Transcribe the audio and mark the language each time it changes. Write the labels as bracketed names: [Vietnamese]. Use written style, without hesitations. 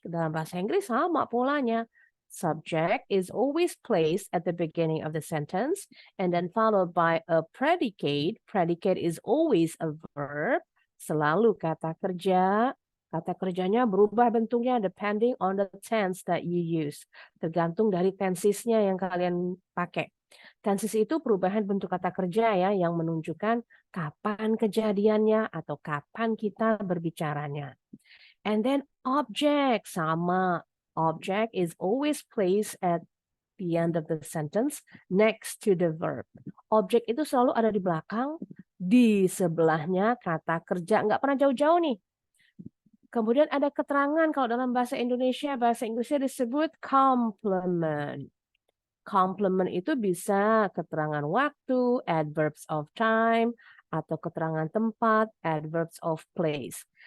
[Indonesian] Dalam bahasa Inggris sama polanya. [English] Subject is always placed at the beginning of the sentence and then followed by a predicate. Predicate is always a verb. [Indonesian] Selalu kata kerja. Kata kerjanya berubah bentuknya [English] depending on the tense that you use. [Indonesian] Tergantung dari tensesnya yang kalian pakai. Tenses itu perubahan bentuk kata kerja ya yang menunjukkan kapan kejadiannya atau kapan kita berbicaranya. [English] And then object sama. Object is always placed at the end of the sentence next to the verb. [Indonesian] Objek itu selalu ada di belakang, di sebelahnya kata kerja. Nggak pernah jauh-jauh nih. Kemudian ada keterangan kalau dalam bahasa Indonesia, bahasa Inggrisnya disebut complement. Complement itu bisa keterangan waktu, [English] adverbs of time, [Indonesian] atau keterangan tempat, [English] adverbs of place.